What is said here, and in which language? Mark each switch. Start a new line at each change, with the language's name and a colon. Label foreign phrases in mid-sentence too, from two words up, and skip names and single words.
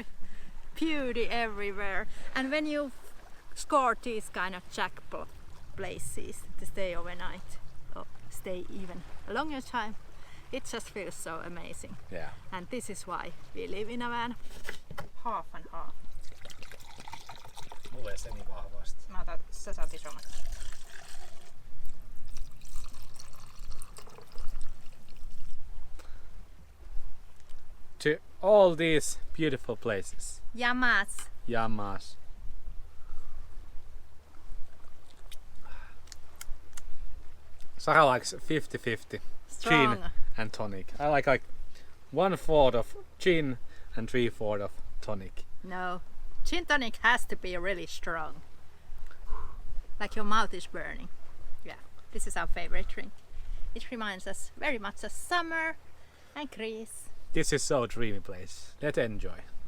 English: Beauty everywhere. And when you score these kind of jackpot places to stay overnight or stay even a longer time, it just feels so amazing. Yeah. And this is why we live in a van. Half and half.
Finnish: Mulle se niin vahvasti. Mä otan, sä saat isommat.
English: To all these beautiful places. Yamas. Yamas. Sara likes 50-50 Strong. gin and tonic. I like 1/4 of gin and 3/4 of tonic. No. Gin tonic has to be really strong. Like your mouth is burning. Yeah, this is our favorite drink. It reminds us very much of summer and Greece. This is so dreamy place. Let's enjoy.